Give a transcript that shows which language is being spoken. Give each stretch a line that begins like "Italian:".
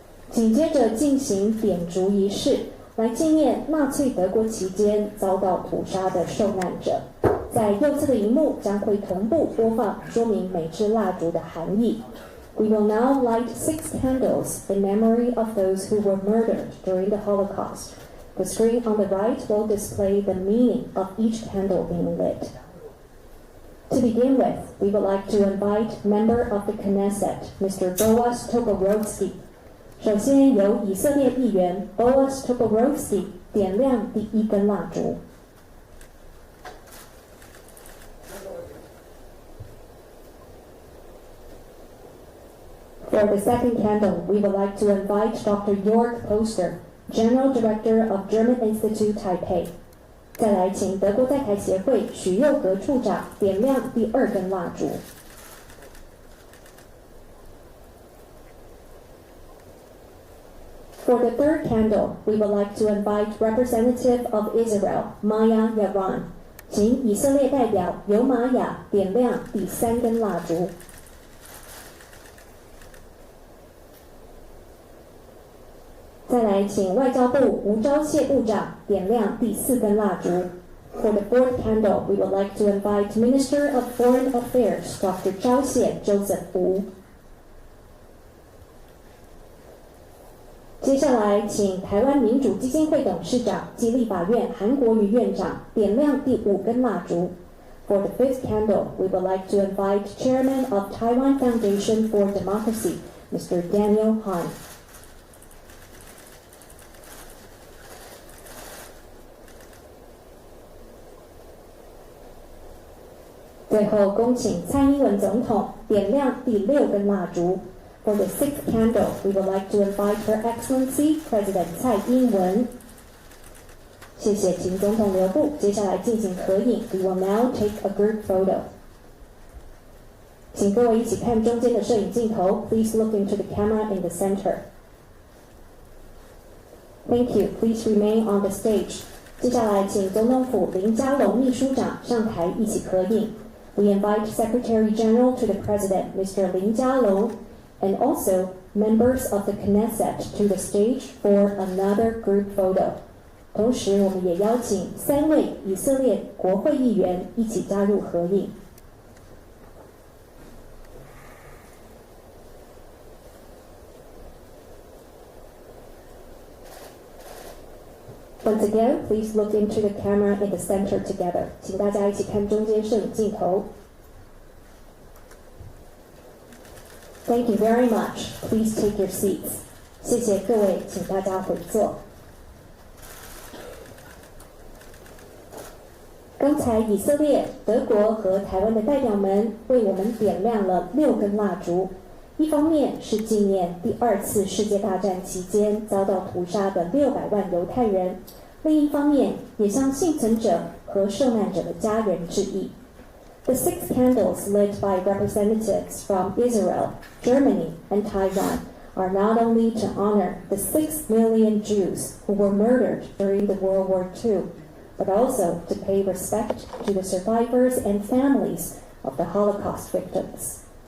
Chinese: 紧接着进行点烛仪式，来纪念纳粹德国期间遭到屠杀的受难者。在右侧的荧幕将会同步播放说明每支蜡烛的含义。
English: We will now light 6 candles in memory of those who were murdered during the Holocaust. The screen on the right will display the meaning of each candle being lit. To begin with, we would like to invite member of the Knesset, Mr. Boaz Toporowski.
Chinese: 首先由以色列议员 Boaz Toporowski 点亮第一根蜡烛。
English: For the second candle, we would like to invite Dr. Jörg Poster, General Director of German Institute Taipei.
Chinese: 再来请德国在台协会许佑格处长点亮第二根蜡烛。
English: For the third candle, we would like to invite Representative of Israel, Maya Yaron.
Chinese: 请以色列代表尤玛雅点亮第三根蜡烛。再来请外交部吴钊燮部长点亮第四根蜡烛。
English: For the fourth candle, we would like to invite Minister of Foreign Affairs, Dr. 钊燮 Joseph Wu.
Chinese: 接下来请台湾民主基金会董事长及立法院韩国瑜院长点亮第五根蜡烛。
English: For the fifth candle, we would like to invite Chairman of Taiwan Foundation for Democracy, Mr. Daniel Han.
Chinese: 最后，恭请蔡英文总统点亮第6根蜡烛。
English: For the 6th candle, we would like to invite Her Excellency President 蔡英文。
Chinese: 谢谢，请总统留步。接下来进行合影。
English: We will now take a group photo.
Chinese: 请各位一起看中间的摄影镜头。
English: Please look into the camera in the center. Thank you. Please remain on the stage.
Chinese: 接下来，请总统府林佳龙秘书长上台一起合影。
English: We invite Secretary General to the President, Mr. 林佳龙, and also members of the Knesset to the stage for another group photo.
Chinese: 同时，我们也邀请3位以色列国会议员一起加入合影。
English: Once again, please look into the camera in the center together.
Chinese: 请大家一起看中间摄影镜头。
English: Thank you very much. Please take your seats.
Chinese: 谢谢各位，请大家回座。刚才以色列、德国和台湾的代表们为我们点亮了6根蜡烛。一方面是纪念第2次世界大战期间遭到屠杀的600万犹太人，另一方面也向幸存者和受难者的家人致意。
English: The 6 candles lit by representatives from Israel, Germany, and Taiwan are not only to honor the 6 million Jews who were murdered during the World War II, but also to pay respect to the survivors and families of the Holocaust victims.